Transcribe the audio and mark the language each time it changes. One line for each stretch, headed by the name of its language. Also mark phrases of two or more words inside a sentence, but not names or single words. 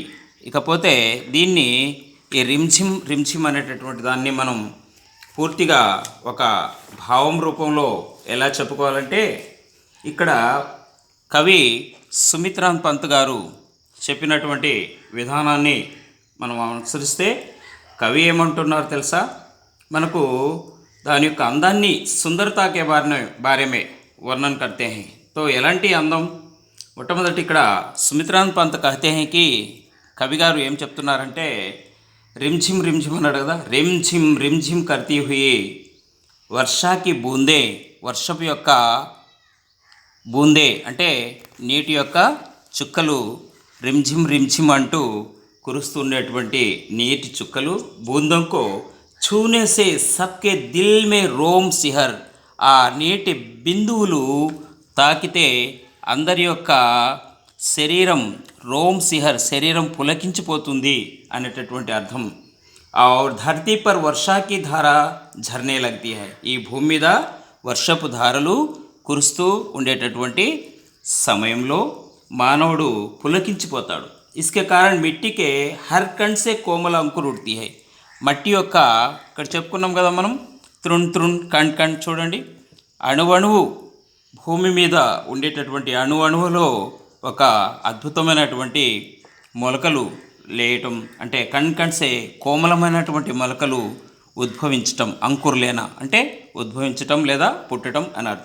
Telugu: ఇకపోతే దీన్ని ఈ రిమ్ఝిమ్ రిమ్ఝిమ్ అనేటటువంటి దాన్ని మనం పూర్తిగా ఒక భావం రూపంలో ఎలా చెప్పుకోవాలంటే, ఇక్కడ కవి సుమిత్రాన్ పంత్ గారు చెప్పినటువంటి విధానాన్ని మనం అనుసరిస్తే కవి ఏమంటున్నారు తెలుసా, మనకు దాని యొక్క అందాన్ని
Hindi: सुंदरता के बारे में वर्णन करते हैं.
Telugu: తో ఎలాంటి అందం, మొట్టమొదటి ఇక్కడ సుమిత్రాన్ పంత్
Hindi: कहते हैं कि
Telugu: కవి గారు ఏం చెప్తున్నారంటే, రిమ్ఝిమ్ రిమ్ఝిమ్ అన్నాడు కదా, రిమ్ఝిమ్ రిమ్ఝిమ్
Hindi: करती हुई वर्षा की बूँदें,
Telugu: వర్షపు యొక్క బూందే అంటే నీటి యొక్క చుక్కలు, రిమ్ఝిమ్ రిమ్ఝిమ్ అంటూ కురుస్తుండేటువంటి నీటి చుక్కలు, బూందంకో
Hindi: छूने से सबके दिल में रोम सिहर,
Telugu: ఆ నీటి బిందువులు తాకితే అందరి యొక్క శరీరం,
Hindi: रोम सिहर
Telugu: శరీరం పులకించిపోతుంది అనేటటువంటి అర్థం.
Hindi: और धरती पर वर्षा की धारा झरने लगती है,
Telugu: ఈ భూమి మీద వర్షపు ధారలు కురుస్తూ ఉండేటటువంటి సమయంలో మానవుడు పులకించిపోతాడు.
Hindi: इसके कारण मिट्टी के हर कण से कोमल अंकुर उड़ती है.
Telugu: మట్టి యొక్క ఇక్కడ చెప్పుకున్నాం కదా మనం,
Hindi: तृण तृण कण कण.
Telugu: చూడండి, అణువణువు భూమి మీద ఉండేటటువంటి అణువణువులో ఒక అద్భుతమైనటువంటి మొలకలు లేయటం అంటే
Hindi: कण कण से
Telugu: కోమలమైనటువంటి మొలకలు ఉద్భవించటం, అంకుర్లేన అంటే ఉద్భవించటం లేదా పుట్టడం అని అర్థం.